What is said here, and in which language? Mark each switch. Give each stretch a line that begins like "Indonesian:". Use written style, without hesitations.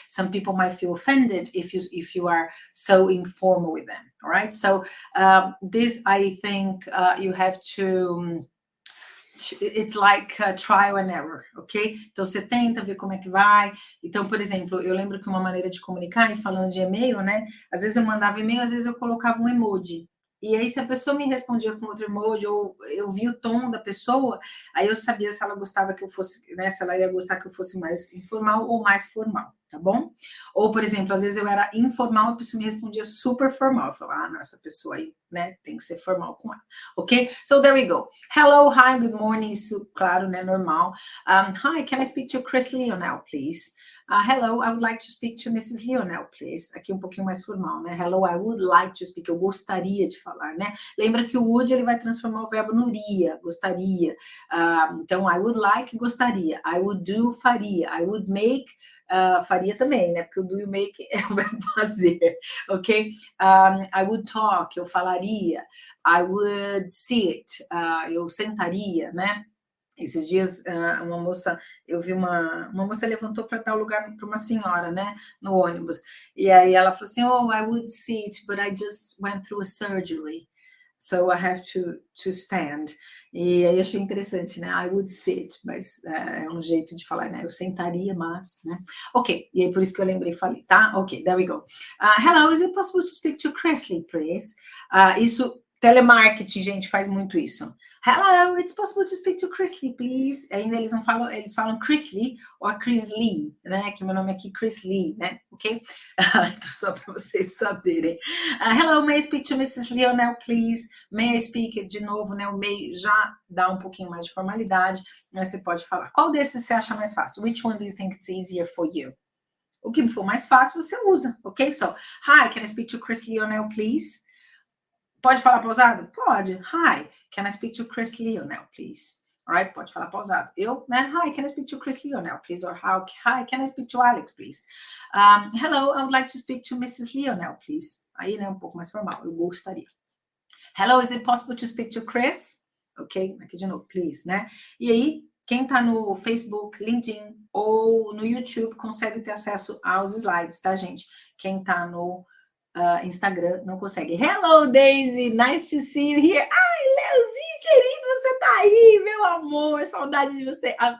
English: Some people might feel offended if you are so informal with them, all right? So this, I think, you have to... It's like trial and error, ok?
Portuguese: Então, você tenta ver como é que vai. Então, por exemplo, eu lembro que uma maneira de comunicar, e falando de e-mail, né? Às vezes eu mandava e-mail, às vezes eu colocava um emoji. E aí, se a pessoa me respondia com outro emoji, ou eu vi o tom da pessoa, aí eu sabia se ela gostava que eu fosse, né? Se ela ia gostar que eu fosse mais informal ou mais formal, tá bom? Ou, por exemplo, às vezes eu era informal, a pessoa me respondia super formal. Eu falava, não, essa pessoa aí, né? Tem que ser formal com ela, ok?
English: So, there we go. Hello, hi, good morning.
Portuguese: Isso, claro, né? Normal.
English: Hi, can I speak to Chris Leonel, please? Hello, I would like to speak to Mrs. Leonel, please.
Portuguese: Aqui um pouquinho mais formal, né?
English: Hello, I would like to speak.
Portuguese: Eu gostaria de falar, né? Lembra que o would, ele vai transformar o verbo no iria, gostaria.
English: Então, I would like, gostaria. I would do, faria. I would make, faria também, né?
Portuguese: Porque o do e o make é o verbo fazer, ok?
English: I would talk, eu falaria. I would sit, eu sentaria, né?
Portuguese: Esses dias, uma moça, eu vi uma moça levantou para dar o lugar para uma senhora, né, no ônibus, e aí ela falou assim, oh,
English: I would sit, but I just went through a surgery, so I have to stand.
Portuguese: E aí achei interessante, né,
English: I would sit,
Portuguese: mas é um jeito de falar, né, eu sentaria, mas, né, ok, e aí por isso que eu lembrei e falei, tá?
English: Ok, there we go. Hello, is it possible to speak to Chrisley, please?
Portuguese: Isso, telemarketing, gente, faz muito isso.
English: Hello, it's possible to speak to Chrisley, please.
Portuguese: Ainda eles não falam, eles falam Chrisley ou Chrisley, né? Que meu nome aqui é Chrisley, né? Ok? Então, só para vocês saberem.
English: Hello, may I speak to Mrs. Leonel, please? May I speak?
Portuguese: De novo, né? O may já dá um pouquinho mais de formalidade, mas você pode falar. Qual desses você acha mais fácil?
English: Which one do you think is easier for you?
Portuguese: O que for mais fácil, você usa, ok?
English: So, hi, can I speak to Chris Leonel, please?
Portuguese: Pode falar pausado? Pode.
English: Hi, can I speak to Chris Leonel, please? All right,
Portuguese: pode falar pausado. Eu, né?
English: Hi, can I speak to Chris Leonel, please? Or hi, can I speak to Alex, please? Hello, I would like to speak to Mrs. Leonel, please.
Portuguese: Aí, né, um pouco mais formal. Eu gostaria.
English: Hello, is it possible to speak to Chris?
Portuguese: Ok, aqui de novo, please, né? E aí, quem tá no Facebook, LinkedIn ou no YouTube consegue ter acesso aos slides, tá, gente? Quem tá no Instagram não consegue.
English: Hello, Daisy, nice to see you here.
Portuguese: Ai, Leozinho, querido, você tá aí, meu amor, saudade de você.